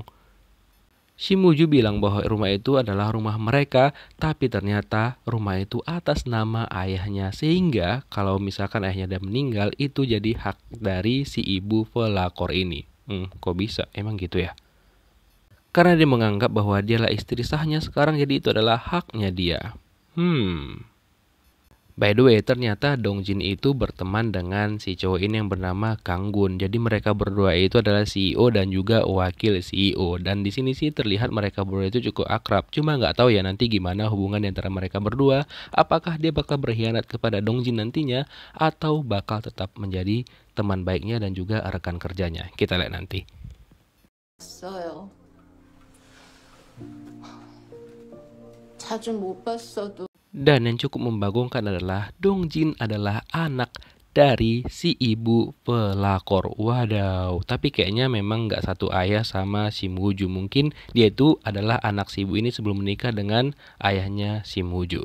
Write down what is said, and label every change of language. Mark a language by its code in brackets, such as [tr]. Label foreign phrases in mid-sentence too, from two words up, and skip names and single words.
[id] Shim Woo-ju bilang bahwa rumah itu adalah rumah mereka, tapi ternyata rumah itu atas nama ayahnya. Sehingga kalau misalkan ayahnya udah meninggal, itu jadi hak dari si ibu pelakor ini. Kok bisa? Emang gitu ya? Karena dia menganggap bahwa dialah istri sahnya sekarang, jadi itu adalah haknya dia. [en] By the way, [id] ternyata Dongjin itu berteman dengan si cowok ini yang bernama Kang Gun. Jadi mereka berdua itu adalah CEO dan juga wakil CEO. Dan di sini sih terlihat mereka berdua itu cukup akrab. Cuma nggak tahu ya nanti gimana hubungan di antara mereka berdua. Apakah dia bakal berkhianat kepada Dongjin nantinya atau bakal tetap menjadi teman baiknya dan juga rekan kerjanya. Kita lihat nanti. [ko] 봤어요. 자주 못 봤어도 [id] Dan yang cukup membagongkan adalah Dongjin adalah anak dari si ibu pelakor. Wadaw, tapi kayaknya memang nggak satu ayah sama Shim Woo-ju. Mungkin dia itu adalah anak si ibu ini sebelum menikah dengan ayahnya Shim Woo-ju.